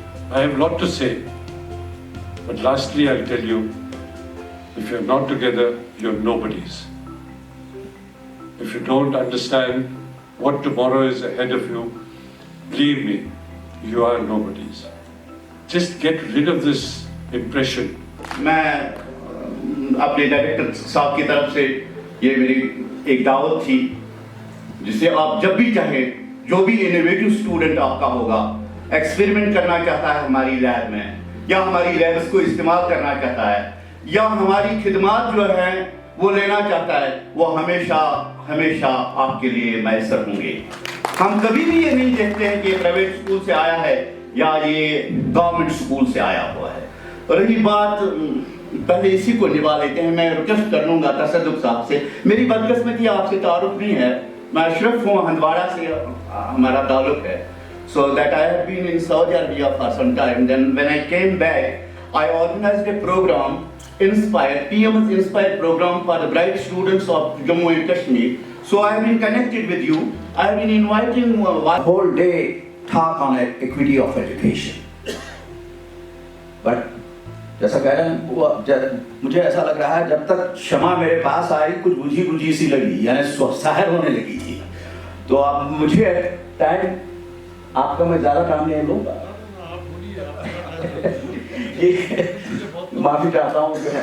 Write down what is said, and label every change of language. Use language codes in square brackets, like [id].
[en] I have a lot to say, but lastly I'll tell you, if you're not together, you're nobodies. If you don't understand what tomorrow is ahead of you, believe me, you are nobodies. Just get rid of this impression. [hi] मैं अपने director साहब की तरफ से ये मेरी एक दावत थी, जिसे आप जब भी चाहें, जो भी इनोवेटिव स्टूडेंट आपका होगा, एक्सपेरिमेंट करना चाहता है हमारी लैब में, या हमारी लैब्स को इस्तेमाल करना चाहता है, या हमारी खिदमत जो है वो लेना चाहता है, वो हमेशा हमेशा आपके लिए मैसर होंगे। हम कभी भी ये नहीं देखते हैं कि ये प्राइवेट स्कूल से आया है या ये गवर्नमेंट स्कूल से आया हुआ है। रही बात, पहले इसी को निभा लेते हैं। मैं रिक्वेस्ट कर लूँगा तसद्दुक़ साहब से, मेरी बदकिस्मती आपसे तारुफ नहीं है, मैं अशरफ हूँ, हंदवाड़ा से हमारा ताल्लुक है। [en] So that I have been in Saudi Arabia for some time. Then when I came back, I organized a program, Inspire, PM's Inspire program for the bright students of Jammu and Kashmir. So I have been connected with you. I have been inviting one whole day talk on equity of education. [hi] But जैसा कह रहे हैं, मुझे ऐसा लग रहा है जब तक शमा मेरे पास आई कुछ बुझी बुझी सी लगी, यानी साहिर होने लगी थी। तो अब मुझे टाइम आपका मैं ज़्यादा काम नहीं लूँगा, माफ़ी चाहता हूँ।